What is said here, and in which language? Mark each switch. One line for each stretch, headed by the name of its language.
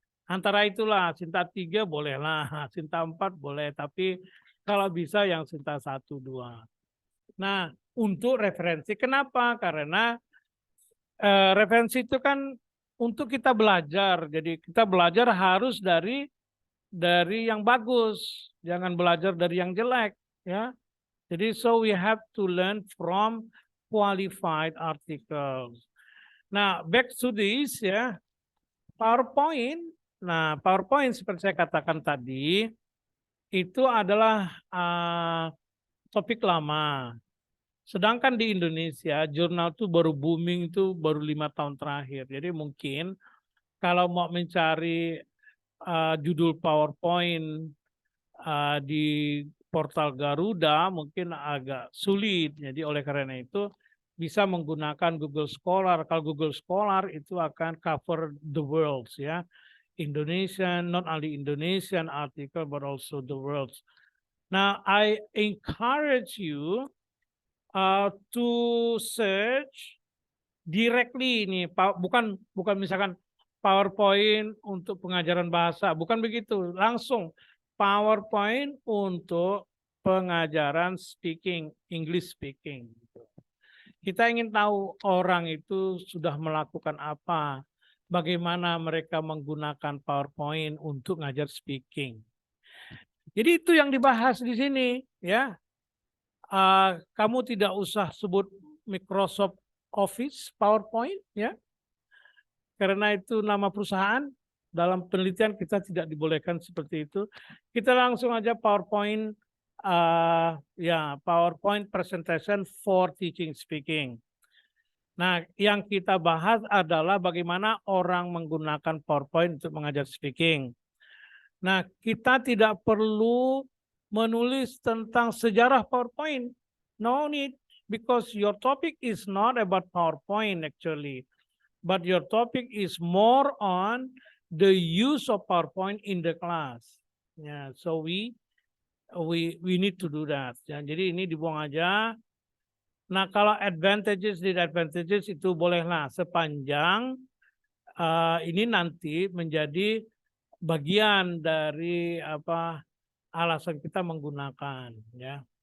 Indonesian: Antara itulah, Sinta 3 bolehlah, Sinta 4 boleh, tapi kalau bisa yang Sinta 1, 2. Nah, untuk referensi, kenapa? Karena referensi itu kan untuk kita belajar, jadi kita belajar harus dari yang bagus, jangan belajar dari yang jelek, ya.
English: Jadi so we have to learn from qualified articles. Nah, back to this ya, PowerPoint.
Indonesian: Nah, PowerPoint seperti saya katakan tadi itu adalah topik lama. Sedangkan di Indonesia jurnal itu baru booming itu baru 5 tahun terakhir. Jadi mungkin kalau mau mencari judul PowerPoint di portal Garuda mungkin agak sulit. Jadi oleh karena itu bisa menggunakan Google Scholar. Kalau Google Scholar itu akan
English: cover the world
Indonesian: ya.
English: Indonesian, not only Indonesian article but also the world. Now I encourage you to search directly
Indonesian: ini bukan misalkan PowerPoint untuk pengajaran bahasa, bukan begitu. Langsung PowerPoint untuk pengajaran speaking, English speaking. Kita ingin tahu orang itu sudah melakukan apa, bagaimana mereka menggunakan PowerPoint untuk ngajar speaking. Jadi itu yang dibahas di sini, ya. Kamu tidak usah sebut Microsoft Office, PowerPoint, ya. Karena itu nama perusahaan, dalam penelitian kita tidak dibolehkan seperti itu.
English: Kita langsung aja PowerPoint PowerPoint presentation for teaching speaking.
Indonesian: Nah, yang kita bahas adalah bagaimana orang menggunakan PowerPoint untuk mengajar speaking. Nah, kita tidak perlu menulis tentang sejarah PowerPoint.
English: No need, because your topic is not about PowerPoint actually, but your topic is more on the use of PowerPoint in the class. Yeah, so we need to do that.
Indonesian: Ya, jadi ini dibuang aja. Nah, kalau advantages itu bolehlah sepanjang ini nanti menjadi bagian dari alasan kita menggunakan, ya.